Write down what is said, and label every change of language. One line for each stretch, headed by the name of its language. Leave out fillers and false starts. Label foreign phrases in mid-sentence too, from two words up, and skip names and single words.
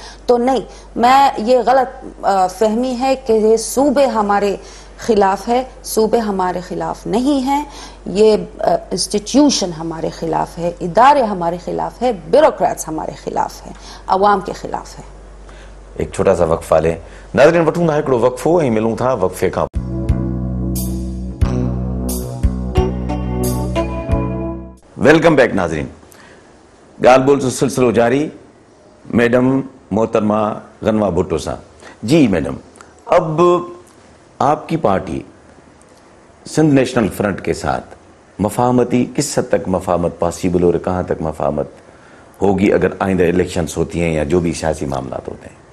Urdu: تو نہیں، میں یہ غلط فہمی ہے کہ یہ صوبے ہمارے خلاف ہے. صوبے ہمارے خلاف نہیں ہیں، یہ انسٹیٹیوشن ہمارے خلاف ہے، ادارے ہمارے خلاف ہے، بیوروکریٹس ہمارے خلاف ہے، عوام کے خلاف ہے. ایک چھوٹا سا وقفہ لیں ناظرین،
Sindhi: وٹھوں تھا ہکڑو وقفو ऐं मिलूं था वक़फ़े खां.
English: welcome back
Sindhi: ناظرین، گال بول سے سلسلو جاری.
Urdu: میڈم محترمہ غنوہ بھٹو صاحب. جی میڈم، اب آپ کی پارٹی سندھ نیشنل فرنٹ کے ساتھ مفاہمتی کس حد تک مفاہمت پاسیبل اور کہاں تک مفاہمت ہوگی اگر آئندہ الیکشنز ہوتی ہیں یا جو بھی سیاسی معاملات ہوتے ہیں؟